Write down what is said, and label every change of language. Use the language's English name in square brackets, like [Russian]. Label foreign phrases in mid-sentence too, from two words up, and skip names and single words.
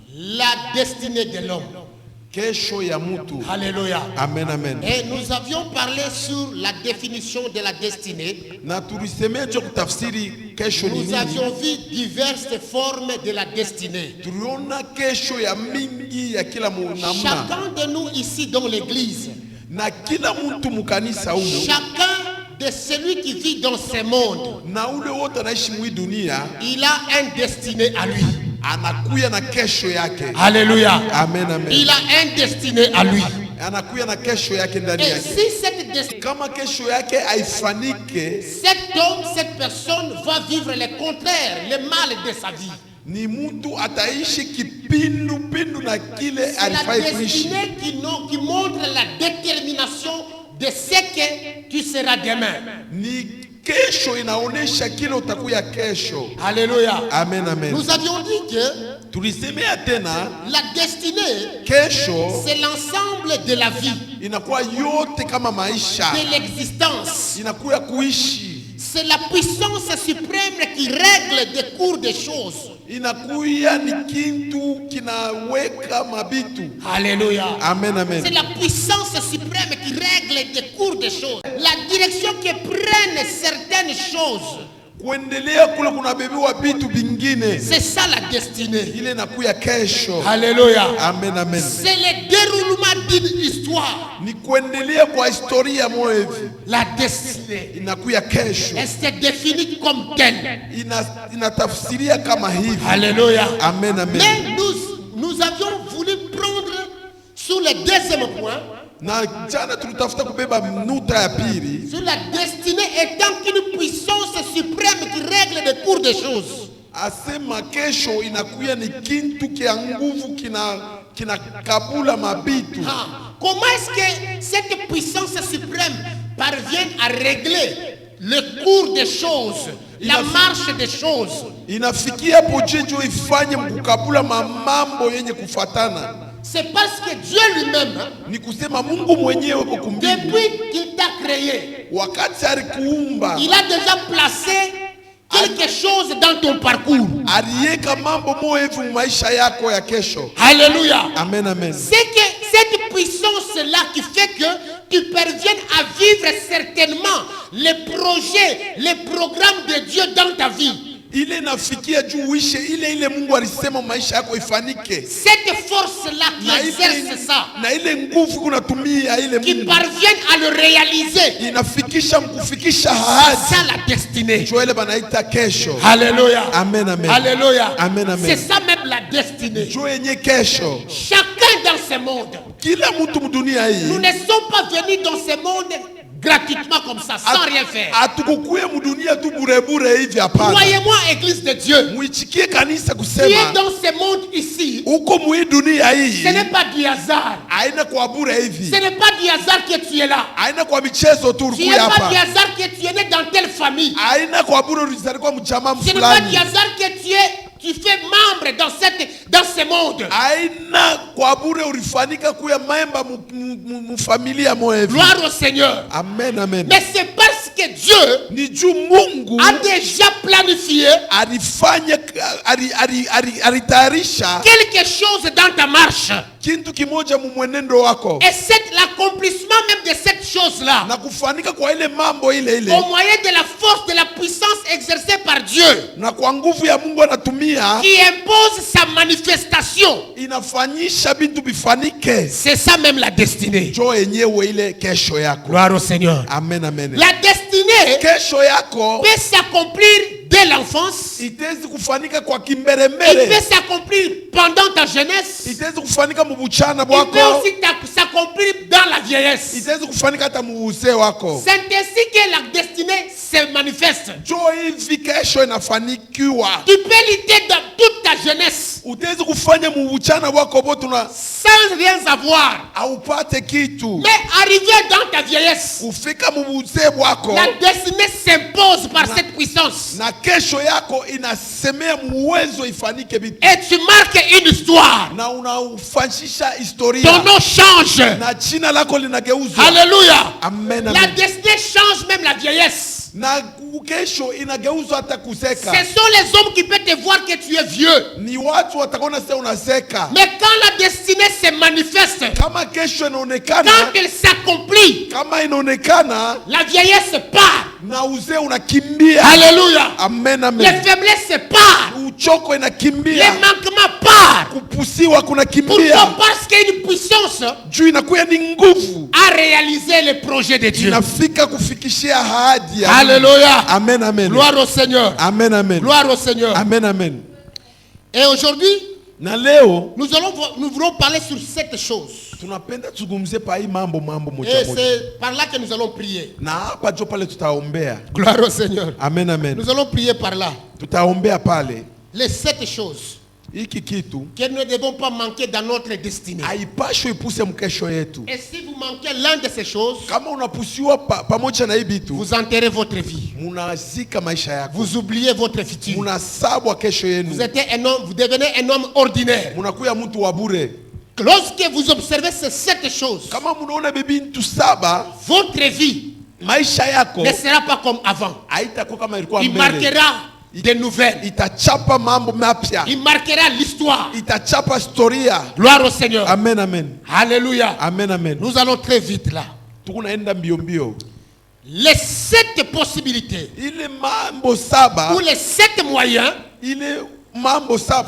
[French] la destinée de l'homme. [Swahili] Kesho ya mutu. [French] Alléluia. Amen, amen. Et nous avions parlé sur la définition de la destinée. [Swahili] Na tulisemea juu kutafsiri kesho ni [French] Nous [Swahili] nini. [French] avions vu diverses formes de la destinée. [Swahili] Tuliona kesho ya mingi ya kila namna. [French] Chacun de nous ici dans l'église, [Swahili] Na kila mtu mukanisa huyo. [French] chacun de celui qui vit dans ce monde, [Swahili] Na ule wote anaishi mwi dunia. [French] il a un destiné à lui. [Swahili] Anakuya na kesho yake. [French] Alléluia. Amen, amen. Il a un destiné à lui. [Swahili] Anakuya na kesho yake ndani [French] Et [Swahili] yake. [French] si cette destinée, [Swahili] Kama kesho yake haifanike, [French] cet homme, cette personne va vivre le contraire, le mal de sa vie. [Swahili] ni mtu ataishi kipindupindu na kile [French] C'est la [Swahili] alifai kuishi. [French] destinée qui montre la détermination de ce que tu seras demain. [Swahili] Ni kesho inaonesha kile utakuya kesho. [French] Alléluia. Amen, amen. Nous avions dit que [Swahili] Tulisemea tena [French] la destinée, [Swahili] kesho [French] c'est l'ensemble de la vie, [Swahili] inakuwa yote kama maisha. [French] de l'existence. [Swahili] Inakuya kuishi. [French] C'est la puissance suprême qui règle des cours des choses. [Swahili] Inakuya ni kintu kinaweka mabitu. [French] Alléluia. Amen, amen. C'est la puissance suprême qui règle des cours des choses. La direction que prennent certaines choses. [Swahili] Kuendelea kule kunabebewa vitu vingine. [French] C'est ça la destinée. [Swahili] Ile inakuya kesho. [French] Alléluia. Amen, amen. C'est le déroulement d'une histoire. [Swahili] Ni kuendelea kwa historia moja hivi. [French] La destinée. [Swahili] Inakuya kesho. [French] Elle se définit comme telle. [Swahili] Inatafsiria kama hivi. [French] Alléluia. Amen, amen. Mais nous avions voulu prendre sur le deuxième point, [Swahili] Na jana tulitafuta kubeba nuta ya pili. [French] sur la destinée étant une puissance suprême qui règle les cours des choses. [Swahili] Asema kesho inakuya ni kintu kia nguvu kina kabula mabitu. [French] Comment est-ce que cette puissance suprême parvient à régler le cours des choses, la marche des choses? [Swahili] Inafikia pojejo ifanye mkukabula mambo yenye kufatana. [French] C'est parce que Dieu lui-même, [Swahili] Ni kusema Mungu mwenyewe kwa mbingu. [French] depuis qu'il t'a créé, [Swahili] Wakati alikuumba, [French] il a déjà placé quelque chose dans ton parcours. [Swahili] aliweka mambo moja hivi maisha yako ya kesho. [French] Alléluia. Amen, amen. C'est que cette puissance-là qui fait que tu parviennes à vivre certainement les projets, les programmes de Dieu dans ta vie. [Swahili] Ile nafikia juu uishe ile Mungu alisema maisha yako ifanike. [French] Cette force-là qui exerce ça, [Swahili] Na ile nguvu kunatumia ile [French] qui [Swahili] Mungu [French] parviennent à le réaliser, [Swahili] inafikisha mkufikisha [French] c'est [Swahili] ahadi. [French] ça la destinée. [Swahili] Ndio ile banaita kesho. [French] Alléluia. Amen, amen. Alléluia. Amen, amen. C'est ça même la destinée. [Swahili] Ndio yenye kesho. [French] Chacun dans ce monde. [Swahili] Kila mtu mdunia [French] Nous [Swahili] hii [French] ne sommes pas venus dans ce monde gratuitement comme ça, sans rien faire. [Swahili] atukukuye mdunia tu bure hivi hapana. [French] Croyez-moi, Église de Dieu, [Swahili] Muichikie kanisa [French] tu es [Swahili] kusema [French] dans ce monde ici, [Swahili] uko mwi dunia hii. [French] ce n'est pas du hasard. [Swahili] Haina kwa bure hivi. [French] Ce n'est pas du hasard que tu es là. [Swahili] Haina kwa michezo tu [French] Ce [Swahili] ulikuwa [French] n'est pas [Swahili] hapa. [French] du hasard que tu es né dans telle famille. [Swahili] Haina kwa bure ulizaliwa mchama [French] Ce n'est pas du [Swahili] fulani. [French] hasard que tu fais membre dans ce monde. [Swahili] Haina kwa bure ulifanika kuya memba mu familia moja hivi. [French] Gloire au Seigneur. Amen, amen. Mais c'est parce que Dieu [Swahili] Ni juu Mungu [French] a déjà planifié [Swahili] alifanya alitayarisha [French] quelque chose dans ta marche. [Swahili] kintu kimoja mu mwenendo wako. [French] Et c'est l'accomplissement même de cette chose-là, [Swahili] Na kufanika kwa ile mambo ile [French] au moyen de la force, de la puissance exercée par Dieu, [Swahili] na kwa nguvu ya Mungu anatumia [French] qui impose sa manifestation. [Swahili] inafanyisha bintu bifanike. [French] C'est ça même la destinée. [Swahili] Jo yenyewe ile kesho yako. [French] Gloire au Seigneur. Amen, amen. La destinée [Swahili] Kesho yako [French] peut s'accomplir dès l'enfance. [Swahili] itezi kufanika kwa [French] Il [Swahili] kimbelembele. [French] peut s'accomplir pendant ta jeunesse. [Swahili] Itezi kufanika mu buchana [French] Il peut [Swahili] bwako. [French] aussi s'accomplir dans la vieillesse. [Swahili] Itezi kufanika hata mu uzee wako. [French] C'est ainsi que la destinée se manifeste. [Swahili] Jo hivi kesho inafanikiwa. [French] Tu peux lutter dans toute ta jeunesse [Swahili] Utezi kufanya mu buchana bwako bote na [French] sans rien avoir. [Swahili] aupate kitu. [French] Mais arrivé dans ta vieillesse, [Swahili] Kufika mu uzee bwako [French] la destinée s'impose par cette puissance. [Swahili] na kesho yako inasemea muwezo ifanike vitu. [French] Et tu marques une histoire. [Swahili] Na unaufanyisha historia. [French] Ton nom change. [Swahili] Na jina lako linageuzwa. [French] Alléluia. Amen, La amen. destinée change même la vieillesse. [Swahili] Na kesho inageuzwa hata kuseka. [French] Ce sont les hommes qui peuvent te voir que tu es vieux. [Swahili] Ni watu watakuona sasa unaseka. [French] Mais quand la destinée se manifeste, [Swahili] Kama kesho inaonekana, [French] quand elle s'accomplit, [Swahili] kama inaonekana, [French] la vieillesse part. [Swahili] na uzee unakimbia. [French] Alléluia. Amen, Les amen. faiblesses partent. [Swahili] Uchoko [French] Les [Swahili] inakimbia. [French] manquements partent. [Swahili] Kupusiwa kunakimbia. [French] Pourquoi? Parce qu'il y a une puissance [Swahili] Juu inakuya ni nguvu. [French] à réaliser les projets de Dieu. [Swahili] Inafika kufikishia ahadi ya Mungu. [French] Alléluia. Amen, amen. Gloire au Seigneur. Amen, amen. Gloire au Seigneur. Amen, amen. Et aujourd'hui, [Swahili] Na leo [French] nous voulons parler sur cette chose. [Swahili] tunapenda tuzungumzie pa hii mambo moja [French] Et [Swahili] moja. [French] c'est par là que nous allons prier. [Swahili] Na hapa jo pale tutaombea. [French] Gloire au Seigneur. Amen, amen. Nous allons prier par là. [Swahili] Tutaombea pale. [French] Les 7 choses [Swahili] Hiki kitu [French] que nous ne devons pas manquer dans notre destinée. [Swahili] haipashwi ipuse mkesho yetu. [French] Et si vous manquez l'un de ces choses, [Swahili] Kama unapusiwa pamoja na hii bitu, [French] vous enterrez votre vie. [Swahili] munazika maisha yako. [French] Vous oubliez votre futur. [Swahili] Munasabwa kesho [French] Vous [Swahili] yenu. [French] êtes un homme, vous devenez un homme ordinaire. [Swahili] Munakuya mtu wa bure. [French] Lorsque vous observez ces 7 choses, [Swahili] Kama munaona bintu saba, [French] votre vie [Swahili] maisha yako [French] ne sera pas comme avant. [Swahili] haitakuwa kama ilikuwa [French] Il [Swahili] mbele. [French] marquera des nouvelles. [Swahili] Itachapa mambo mapya. [French] Il marquera l'histoire. [Swahili] Itachapa historia. [French] Gloire au Seigneur. Amen, amen. Alléluia. Amen, amen. Nous allons très vite là. [Swahili] Tukunaenda mbio mbio. [French] Les 7 possibilités [Swahili] Ile mambo saba, [French] ou les 7 moyens, [Swahili] ile mambo saba,